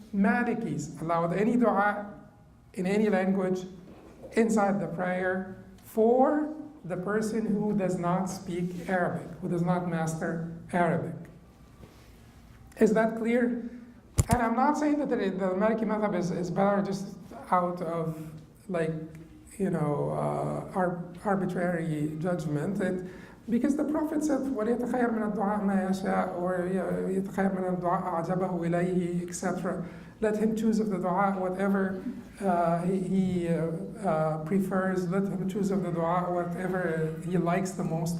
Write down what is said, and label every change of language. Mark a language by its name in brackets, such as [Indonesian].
[English] Malikis allowed any dua in any language inside the prayer for the person who does not speak Arabic, who does not master Arabic. Is that clear? And I'm not saying that the Maliki madhab is better just out of, like, you know, arbitrary judgment. Because the Prophet said, [Arabic] وَلْيَتَخَيَّرْ مِنَ الدُّعَاء مَا يَشَاءُ, or يَتَخَيَّرْ مِنَ الدُّعَاء أَعْجَبَهُ إِلَيْهِ, etc. [English] Let him choose of the dua whatever he prefers. Let him choose of the dua whatever he likes the most.